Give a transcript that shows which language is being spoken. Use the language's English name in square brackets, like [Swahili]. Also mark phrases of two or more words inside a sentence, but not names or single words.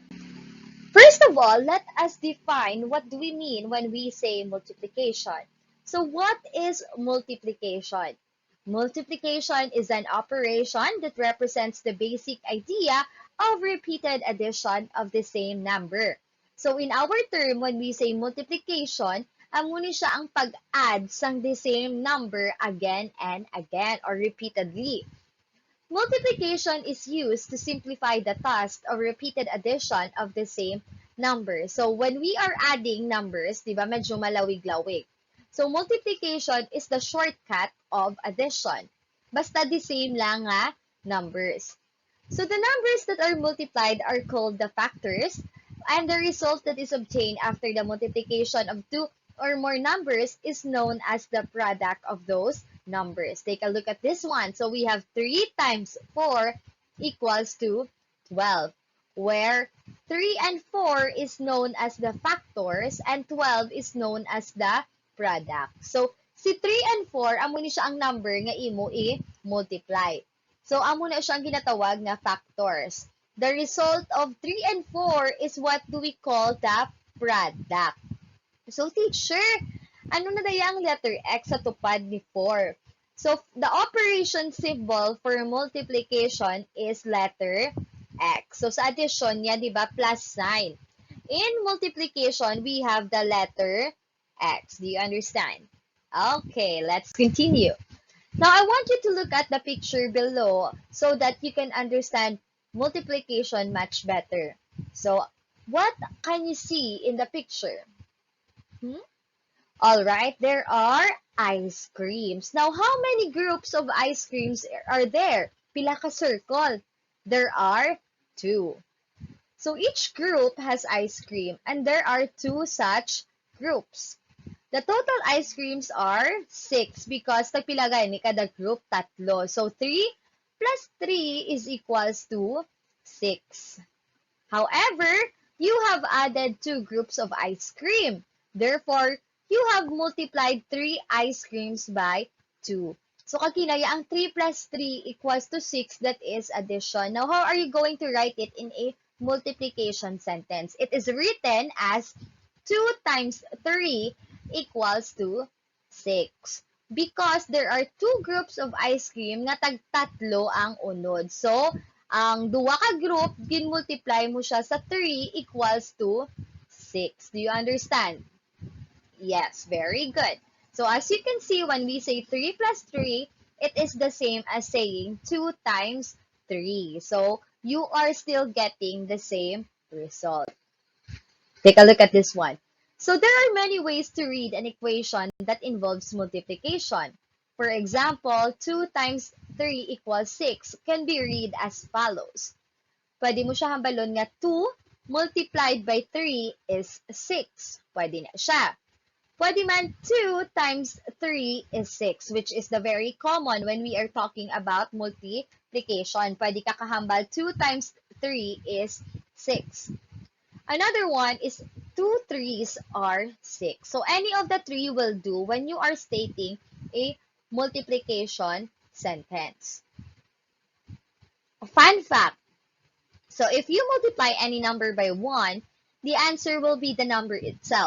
[English] First of all, let us define what do we mean when we say multiplication. So what is multiplication? Multiplication is an operation that represents the basic idea of repeated addition of the same number. So in our term, when we say multiplication, [Hiligaynon] amo siya ang pag-add sang [English] the same number again and again or repeatedly. Multiplication is used to simplify the task of repeated addition of the same number. So, when we are adding numbers, [Hiligaynon] di ba, medyo malawig-lawig. [English] So, multiplication is the shortcut of addition. [Hiligaynon] Basta [English] the same [Hiligaynon] lang nga numbers. [English] So, the numbers that are multiplied are called the factors, and the result that is obtained after the multiplication of two or more numbers is known as the product of those numbers. Take a look at this one. So we have 3 times 4 equals to 12, where 3 and 4 is known as the factors and 12 is known as the product. [Hiligaynon] So si 3 and 4, amo ni siya ang number nga imo i-multiply. So amo na siya ang ginatawag na factors. [English] The result of 3 and 4 is what do we call the product. So, teacher, [Hiligaynon] ano na daya ang letter X sa tupad ni 4? [English] So, the operation symbol for multiplication is letter X. So, [Hiligaynon] sa addition niya, di ba, [English] plus sign. In multiplication, we have the letter X. Do you understand? Okay, let's continue. Now, I want you to look at the picture below so that you can understand multiplication much better. So, what can you see in the picture? Hmm? All right, there are ice creams. Now, how many groups of ice creams are there? [Hiligaynon] Pila ka circle? [English] There are two. So each group has ice cream and there are two such groups. The total ice creams are 6 because [Hiligaynon] tagpilagay ni kada group tatlo. [English] So 3 plus 3 is equals to 6. However, you have added two groups of ice cream. Therefore, you have multiplied 3 ice creams by 2. [Hiligaynon] So, kakinaya, ang [English] 3 plus 3 equals to 6. That is addition. Now, how are you going to write it in a multiplication sentence? It is written as 2 times 3 equals to 6. Because there are two groups of ice cream [Hiligaynon] nga tag-tatlo ang unod. So, ang duwa ka group, gin-multiply mo siya sa 3 [English] equals to [Hiligaynon] 6. [English] Do you understand? Yes, very good. So as you can see, when we say 3 plus 3, it is the same as saying 2 times 3. So you are still getting the same result. Take a look at this one. So there are many ways to read an equation that involves multiplication. For example, 2 times 3 equals 6 can be read as follows. [Hiligaynon] Pwede mo siya hambalon nga [English] 2 multiplied by 3 is 6. [Hiligaynon] Pwede na siya. Pwede man [English] 2 times 3 is 6, which is the very common when we are talking about multiplication. [Hiligaynon] Pwede ka kahambal [English] 2 times 3 is 6. Another one is 2 threes are 6. So any of the three will do when you are stating a multiplication sentence. A fun fact. So if you multiply any number by 1, the answer will be the number itself.